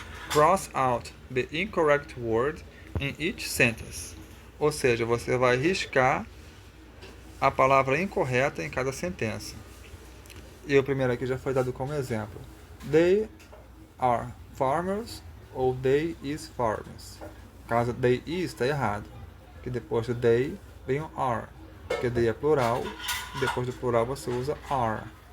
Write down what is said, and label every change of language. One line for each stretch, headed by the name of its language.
English: Cross out the incorrect word in each sentence.
Portuguese: Ou seja, você vai riscar a palavra incorreta em cada sentença. E o primeiro aqui já foi dado como exemplo.
English: They are farmers ou they is farmers.
Portuguese: No caso, they is está errado. Que depois do they vem o are. Porque they é plural. E depois do plural você usa are.